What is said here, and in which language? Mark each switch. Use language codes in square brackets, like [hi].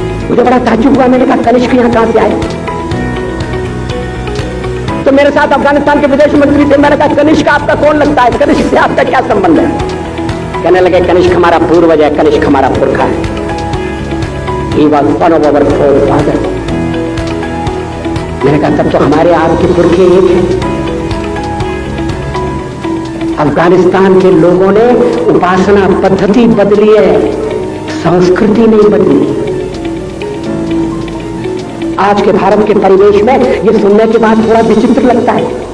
[hi] मुझे बड़ा ताज्जुब हुआ, मैंने कहा कनिष्क यहां कहां से आए? तो मेरे साथ अफगानिस्तान के विदेश मंत्री थे, मैंने कहा कनिष्क आपका कौन लगता है, कनिष्क से आपका क्या संबंध है? कहने लगे कनिष्क हमारा पूर्वज है, कनिष्क हमारा पुरखा है। [en] He was one of our forefathers। [hi] मैंने कहा तब तो हमारे आपके पुरखे एक हैं। अफगानिस्तान के लोगों ने उपासना पद्धति बदली है, संस्कृति नहीं बदली। आज के भारत के परिवेश में ये सुनने के बाद थोड़ा विचित्र लगता है।